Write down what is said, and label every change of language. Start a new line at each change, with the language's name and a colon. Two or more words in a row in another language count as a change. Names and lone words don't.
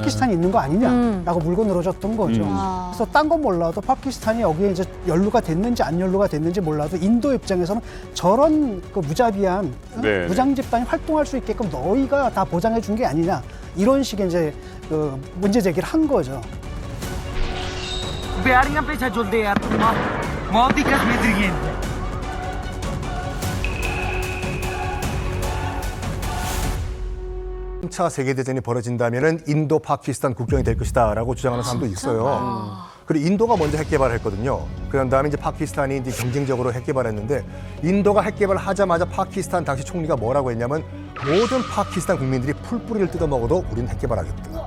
Korean: 파키스탄이 있는 거 아니냐라고 물고 늘어졌던 거죠. 그래서 딴 건 몰라도 파키스탄이 여기에 이제 연루가 됐는지 안 연루가 됐는지 몰라도 인도 입장에서는 저런 그 무자비한 네. 무장 집단이 활동할 수 있게끔 너희가 다 보장해 준 게 아니냐 이런 식의 이제 그 문제 제기를 한 거죠.
Hindi: बेड़ियां पे झूलते यार तुम मौत की कसमें दिए
Korean: 3차 세계대전이 벌어진다면 인도 파키스탄 국경이 될 것이다라고 주장하는 사람도 있어요. 그리고 인도가 먼저 핵 개발을 했거든요. 그런 다음에 이제 파키스탄이 이제 경쟁적으로 핵 개발했는데 인도가 핵 개발을 하자마자 파키스탄 당시 총리가 뭐라고 했냐면 모든 파키스탄 국민들이 풀뿌리를 뜯어먹어도 우리는 핵 개발하겠다.